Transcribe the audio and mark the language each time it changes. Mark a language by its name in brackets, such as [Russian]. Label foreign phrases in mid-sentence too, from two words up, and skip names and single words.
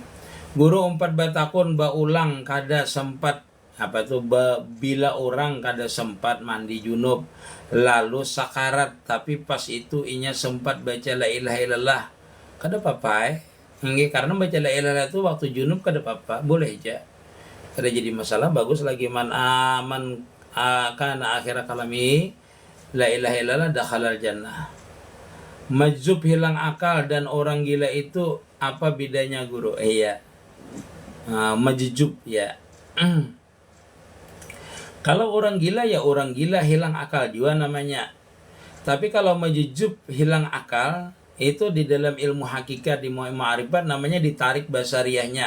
[Banjar] Guru 4 batakun baulang kada sempat bila orang kada sempat mandi junub lalu sakarat tapi pas itu inya sempat baca [Arabic] لا إله إلا الله [Banjar] kada apa-apa karena baca [Arabic] لا إله إلا الله [Banjar] itu waktu junub kada apa-apa boleh aja kada jadi masalah bagus lagi [Arabic] من آمن كان آخر كلامي لا إله إلا الله دخل الجنة. [Indonesian] Majzub hilang akal dan orang gila itu apa bedanya guru? Iya. Majjub ya. Kalau orang gila ya orang gila hilang akal juga namanya. Tapi kalau majjub hilang akal itu di dalam ilmu hakikat di ma'rifat namanya ditarik basariahnya.